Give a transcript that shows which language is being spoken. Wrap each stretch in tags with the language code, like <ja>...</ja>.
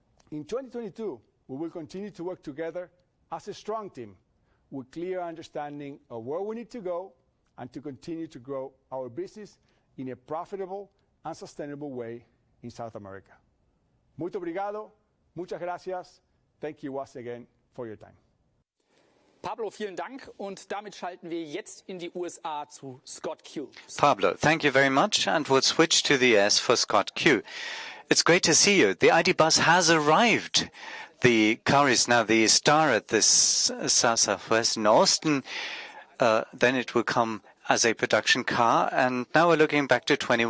<en>In 2022, we will continue to work together as a strong team with clear understanding of where we need to go and to continue to grow our business in a profitable and sustainable way in South America.</en> <pt>Muito obrigado,</pt> <es>muchas gracias.</es> <en>Thank you once again for your time.</en> <de>Pablo, vielen Dank. Und damit schalten wir jetzt in die USA zu Scott Q.</de> <en>Pablo, thank you very much, and we'll switch to the US for Scott Q. It's great to see you. The ID. Buzz has arrived. The car is now the star at this Southwest in Austin. Then it will come as a production car, and now we're looking back to 21.</en>